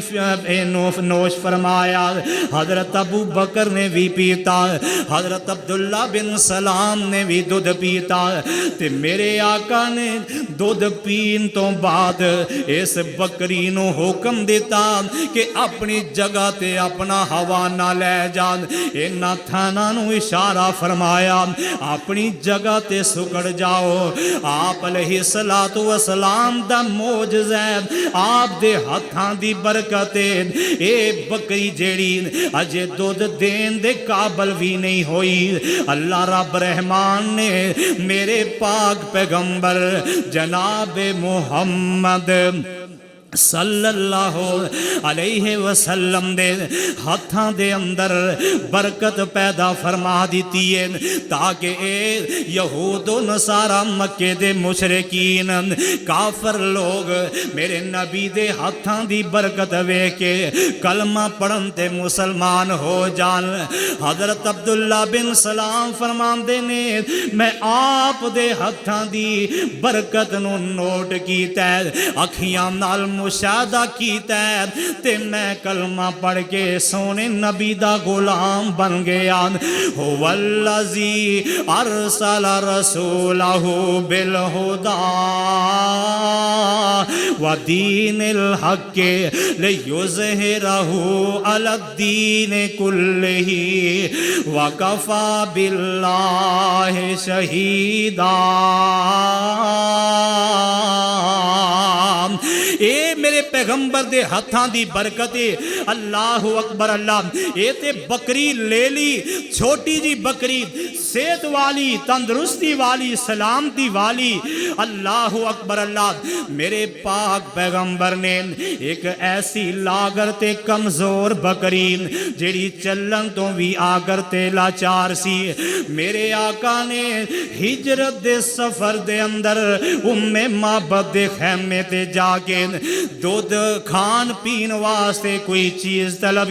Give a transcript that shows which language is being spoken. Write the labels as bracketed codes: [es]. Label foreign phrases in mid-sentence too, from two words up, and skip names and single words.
[pa] نوش فرمایا، حضرت ابو بکر نے بھی پیتا، حضرت عبداللہ بن سلام نے بھی دودھ پیتا، تے میرے آقا نے دودھ پین تو بعد اس بکری نو حکم دیتا کہ اپنی جگہ تے اپنا حوانہ لے جان، انہاں تھانا نو اشارہ فرمایا اپنی جگہ تے سکڑ جاؤ۔ آپ علیہ السلام دا معجزہ آپ دے ہتھاں دی برکتے اے بکری جیڑی اجے دودھ دین دے قابل بھی نہیں ہوئی، اللہ رب رحمان نے میرے پاک پیغمبر جناب محمد [ar] صلی اللہ علیہ وسلم [pa] دے ہاتھاں دے اندر برکت پیدا فرما دیتی ہے، تاکہ اے یہود و نصارہ مکے دے مشرکین کافر لوگ میرے نبی دے ہاتھاں دی برکت وے کے کلمہ پڑھن تے مسلمان ہو جان۔ حضرت عبداللہ بن سلام فرماندے نے میں آپ دے ہاتھاں دی برکت نو نوٹ کیتا ہے، اکھیاں نال مشاہدہ کیتا ہے، تے میں کلمہ پڑھ کے سونے نبی دا غلام بن گیا۔ [ar] والذی ارسل رسولہ بالہدی ودین الحق لیظہرہ علی الدین کلہ وکفی باللہ شہیدا۔ [pa] اے میرے پیغمبر دے ہتھاں دی برکت، [ar] اللہ اکبر اللہ، [pa] اے تے بکری لے لی، چھوٹی جی بکری، صحت والی، تندرستی والی، سلامتی والی، [ar] اللہ اکبر اللہ۔ [pa] میرے پاک پیغمبر نے ایک ایسی لاغر تے کمزور بکری جیڑی چلن تو بھی آگر تے لاچار سی، میرے آقا نے ہجرت دے سفر دے اندر معبد دے خیمے تے جا کے دودھ کھان پین واسطے کوئی چیز طلب